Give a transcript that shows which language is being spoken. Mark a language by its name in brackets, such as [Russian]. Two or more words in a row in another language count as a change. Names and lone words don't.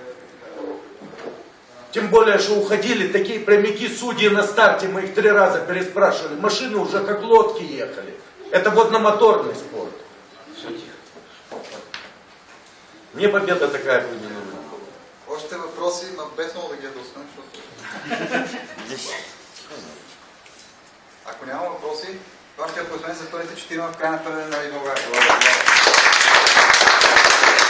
[Russian] Тем более, что уходили такие прямики судьи на старте, мы их 3 раза переспрашивали. Машины уже как лодки ехали. Это водномоторный спорт. Мне победа такая бы не нужна. [Bulgarian] Още въпроси, но без много да ги ядосвам, защото... Ако няма въпроси, това ще аплодисменти за първите 4 в края на първия на България.